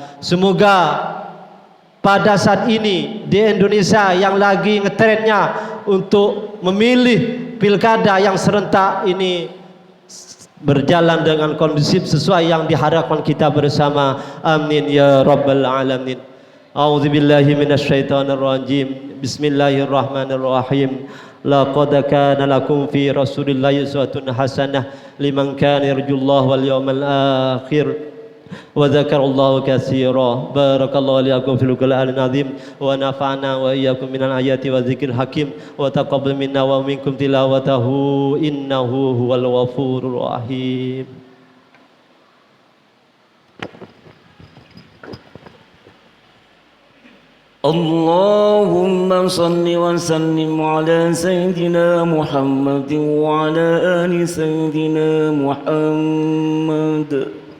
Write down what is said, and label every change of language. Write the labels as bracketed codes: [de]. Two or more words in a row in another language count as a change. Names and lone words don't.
[id] Semoga pada saat ini di Indonesia yang lagi ngetrennya untuk memilih pilkada yang serentak ini berjalan dengan kondusif sesuai yang diharapkan kita bersama. [ar] آمين يا رب العالمين. أعوذ بالله من الشيطان الرجيم. بسم الله الرحمن الرحيم. لقد كان لكم في رسول الله أسوة حسنة لمن كان يرجو الله واليوم الآخر وذكر الله كثيرا. بارك الله لكم في القرآن العظيم ونفعنا وإياكم من الآيات والذكر الحكيم وتقبل منا ومنكم تلاوته إنه هو الغفور الرحيم. اللهم صل وسلم على سيدنا محمد وعلى آل سيدنا محمد.